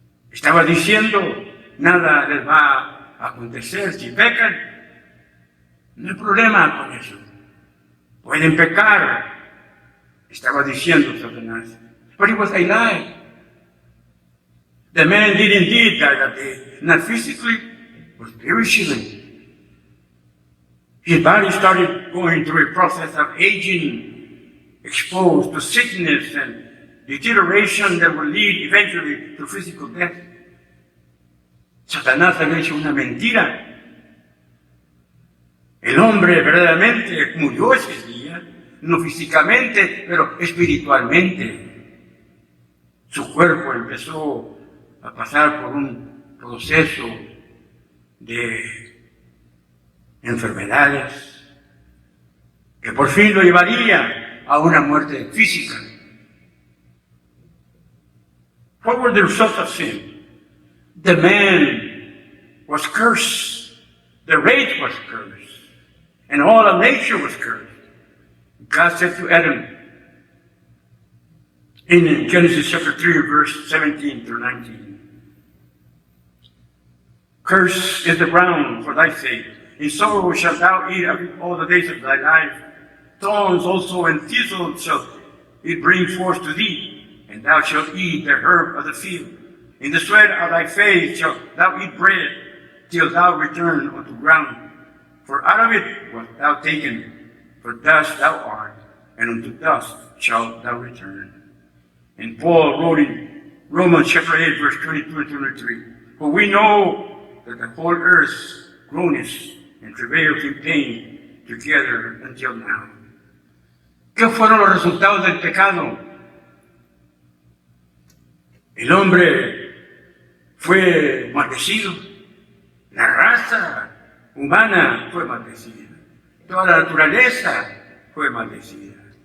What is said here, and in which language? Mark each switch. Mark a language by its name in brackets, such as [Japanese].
[Spanish] Estaba diciendo, nada les va a acontecer si pecan. No hay problema con eso. Pueden pecar, estaba diciendo Satanás. [English] But it was a lie. The man did indeed die that day, not physically, but spiritually. His body started going through a process of aging, exposed to sickness and deterioration that will lead eventually to physical death. [Spanish] Satanás había hecho una mentira. El hombre verdaderamente murió ese día, no físicamente, pero espiritualmente. Su cuerpo empezó a pasar por un proceso de enfermedades, que por fin lo llevaría a una muerte física. [English] What were the results of sin? The man was cursed. The race was cursed. And all of nature was cursed. God said to Adam in Genesis chapter 3, verse 17 through 19, "Cursed is the ground for thy sake. In sorrow shalt thou eat of all the days of thy life. Thorns also and thistles shall it bring forth to thee, and thou shalt eat the herb of the field. In the sweat of thy face shalt thou eat bread, till thou return unto ground. For out of it wast thou taken, for dust thou art, and unto dust shalt thou return." And Paul wrote in Romans chapter 8, verse 22 and 23, "For we know that the whole earth groaneth and travails in pain together until now." [Spanish] ¿Qué fueron los resultados del pecado? El hombre fue maldecido. La raza humana fue maldecida. Toda la naturaleza fue maldecida.